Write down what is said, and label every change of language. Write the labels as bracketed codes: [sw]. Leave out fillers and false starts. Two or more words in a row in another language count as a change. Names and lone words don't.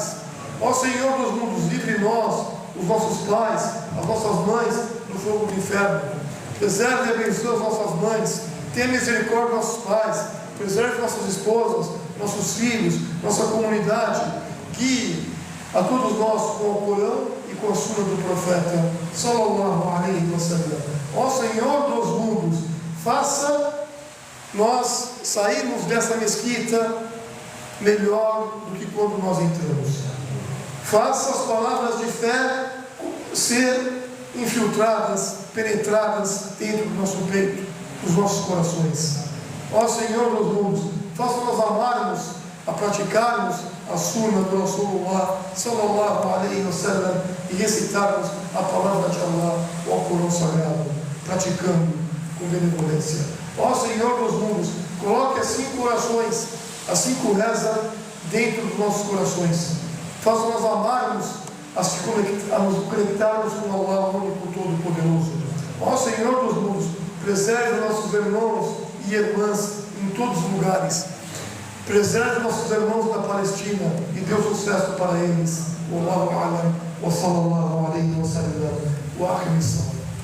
[pt] Ó Senhor dos mundos, livre nós, os nossos pais, as nossas mães, do fogo do inferno. Preserve e abençoe as nossas mães, tenha misericórdia dos nossos pais, preserve nossas esposas, nossos filhos, nossa comunidade, guie a todos nós com o Corão e com a Sunna do profeta [ar] صلى الله عليه وسلم. [pt] Ó Senhor dos mundos, faça nós sairmos dessa mesquita melhor do que quando nós entramos. Faça as palavras de fé ser infiltradas, penetradas dentro do nosso peito, dos nossos corações. Ó Senhor dos mundos, faça nós amarmos, a praticarmos a Sunna do [ar] رسول الله صلى الله عليه وسلم [pt] e recitarmos a palavra de Allah, o Alcorão Sagrado, praticando com benevolência. Ó Senhor dos mundos, coloque as 5 orações, as 5 rezas dentro dos nossos corações. Faça nós amarmos, a nos conectarmos com Allah, o único Todo-Poderoso. Ó Senhor dos mundos, preserve nossos irmãos e irmãs em todos os lugares. Preserve nossos irmãos da Palestina e dê sucesso para eles. [ar] والله أعلم وصلى الله عليه وسلم وآخر.